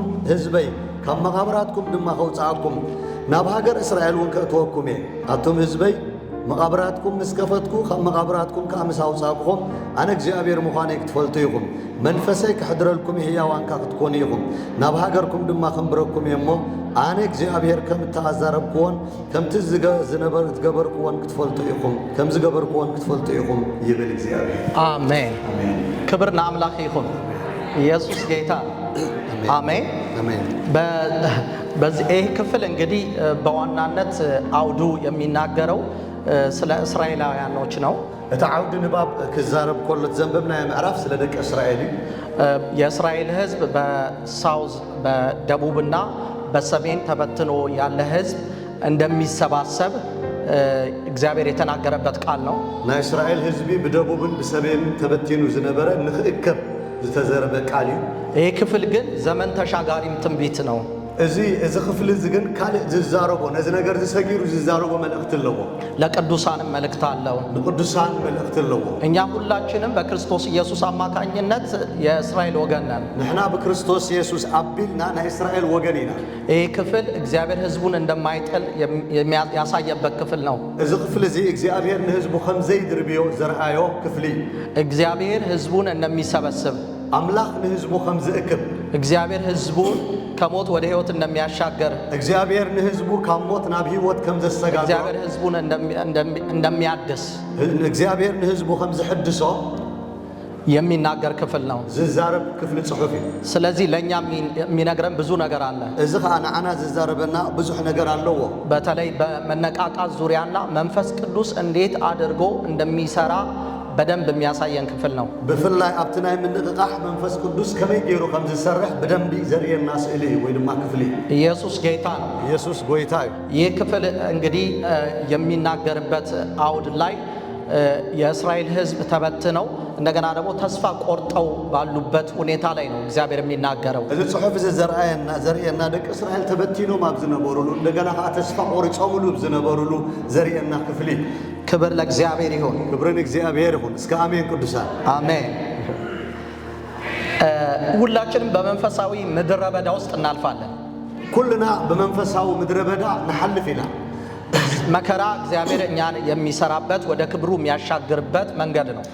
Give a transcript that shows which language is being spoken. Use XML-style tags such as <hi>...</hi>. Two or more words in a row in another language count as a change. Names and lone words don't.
<ti>ህዝበይ ካብ መቃብራትኩም ድማ ከውፅኣኩም ናብ ሃገር እስራኤል እውን ከእትወኩም እየ ኣቱም ህዝበይ መቃብራትኩም ምስ ከፈትኩ ካብ መቃብራትኩም ከዓ ምስ ኣውፃእኩኹም ኣነ እግዚአብሔር ምዃነይ ክትፈልጡ ኢኹም መንፈሰይ ክሕድረልኩም ህያዋንካ ክትኮኑ ኢኹም ናብ ሃገርኩም ድማ ክንብረኩም እየ እሞ ኣነ እግዚአብሔር ከም እተኣዛረብክዎን ከምቲ ዝገበርክዎን ክትፈልጡ ኢኹም ከም ዝገበርክዎን ክትፈልጡ ኢኹም ይብል እግዚአብሔር</ti> <am>አሜን ክብር ለአምላክ ይሁን ኢየሱስ ጌታ አሜን አሜን በዚህ ክፍል እንግዲህ በዋናነት አውዱ የሚናገረው ስለ እስራኤላውያኖች ነው</am> <ti>እቲ ዓውዲ ንባብ ክዛረብ ከሎ ዘንበብና ምዕራፍ ስለ ደቂ እስራኤል</ti> <am>የእስራኤል ህዝብ በሳውዝ በደቡብና በሰሜን ተበትኖ ያለ ህዝብ እንደሚሰባሰብ እግዚአብሔር የተናገረበት ቃል ነው</am> <ti>ናይ እስራኤል ህዝቢ በደቡብን በሰሜንን ተበትኑ ዝነበረ ንኽእከብ ዝተዘረበ ቃል እዩ</ti> <am>ይሄ ክፍል ግን ዘመን ተሻጋሪም ትንቢት ነው</am> <ti>እዚ ክፍል እዚ ግን ካልእ ዝዛረቦ ነዚ ነገር ዝሰጊሩ ዝዛረቦ መልእክት ኣለዎ</ti> <am>ለቅዱሳንም መልእክት አለው</am> <ti>ንቅዱሳን መልእክት ኣለዎ</ti> <am>እኛ ሁላችንም በክርስቶስ ኢየሱስ አማካኝነት የእስራኤል ወገን ነን</am> <ti>ንሕና በክርስቶስ ኢየሱስ አቢልና ናይ እስራኤል ወገን ኢና</ti> <am>ይሄ ክፍል እግዚአብሔር ህዝቡን እንደማይጥል ያሳየበት ክፍል ነው</am> <ti>እዚ ክፍል እዚ እግዚአብሔር ለህዝቡ ከም ዘይድርብዮ ዘርአዮ ክፍል</ti> <am>እግዚአብሔር ህዝቡን እንደሚሰበስብ</am> <ti>አምላክ ለህዝቡ ከም ዝእክብ</ti> <am>እግዚአብሔር ህዝቡን ከሞት ወደ ህይወት እንደሚያሻገር</am> <ti>እግዚአብሔር ለህዝቡ ከሞት ናብ ህይወት ከም ዘሰጋገር</ti> <am>እግዚአብሔር ህዝቡን እንደሚያድስ</am> <ti>እግዚአብሔር ለህዝቡ ከም ዝሕድሶ</ti> <am>የሚናገር ክፍል ነው</am> <ti>ዝዛረብ ክፍል ጽሑፍ</ti> <am>ስለዚህ ለኛ የሚነግረን ብዙ ነገር አለ</am> <ti>እዚ ከአና ዝዛረበና ብዙ ነገር አለው</ti> <am>በተለይ በመነቃቃት ዙሪያና መንፈስ ቅዱስ እንዴት አድርጎ እንደሚሰራ በደንብ የሚያሳየን ክፍል ነው</am> <ti>በፍላይ አብትናይ ምንቅቃህ መንፈስ ቅዱስ ከመይ ጌሩ ከም ዝሰርሕ በደንብ ዘርየና ስእሊ ወይ ድማ ክፍል</ti> <am>ኢየሱስ ጌታ ነው</am> <ti>ኢየሱስ ጎይታ</ti> <am>ይህ ክፍል እንግዲህ የሚናገርበት አውድ ላይ የእስራኤል ህዝብ ተበትነው እንደገና ደግሞ ተስፋ ቆርጠው ባሉበት ሁኔታ ላይ ነው እግዚአብሔር የሚናገረው</am> <ti>እዚ ጽሑፍ ዘርየና ደቂ እስራኤል ተበትኖም ኣብ ዝነበሩሉ እንደገና ተስፋ ቆርጾሙሉ ዝነበሩሉ ዘርየና ክፍል</ti> <am>ክብር ለእግዚአብሔር ይሁን ክብርን እግዚአብሔር ይሁን እስከ አሜን ቅዱሳን አሜን ሁላችንም በመንፈሳዊ ምድረ በዳ ውስጥ እናልፋለን</am> <ti>ኩልና በመንፈሳዊ ምድረ በዳ ንሐልፍ ኢና</ti> <am>መከራ እግዚአብሔር እኛን የሚሰራበት ወደ ክብሩ የሚያሻግርበት መንገድ ነው</am>